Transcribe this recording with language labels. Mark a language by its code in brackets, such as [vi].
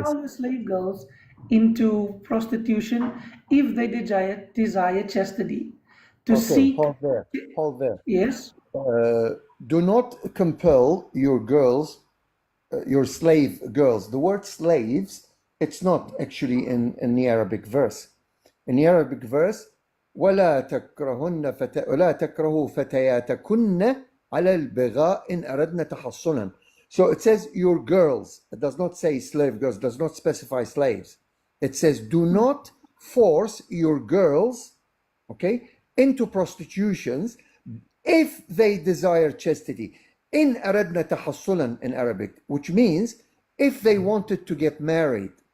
[en] compel your slave girls into prostitution if they desire chastity. Hold there. Yes. Do not compel your girls, your slave girls. The word slaves, it's not actually in the Arabic verse. In the Arabic verse, [ar] ولا تكرهوا فتياتكن على البغاء إن أردنا تحصنا. [en] So it says your girls. It does not say slave girls. It does not specify slaves. It says do not force your girls, okay, into prostitutions if they desire chastity. In [ar] أردنا تحصنا [en] in Arabic, which means if they wanted to get married.